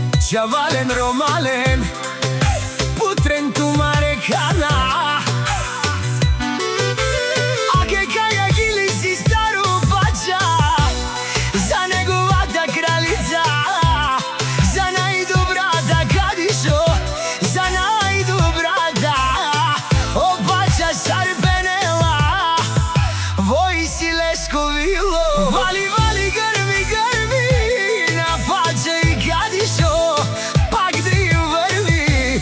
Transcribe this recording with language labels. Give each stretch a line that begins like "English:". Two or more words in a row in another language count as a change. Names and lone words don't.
Romany: Пача вален ромален, путрен тумаре кана. Аке каја гили си стару пача,
Macedonian: за неговата кралица, за најдобрата Кадишо, за најдобрата.
Romany: О пача Сарпенела, вој си Лесковило.
Macedonian: Вали, вали, грми, грми на Пача и Кадишо, пак да им врви.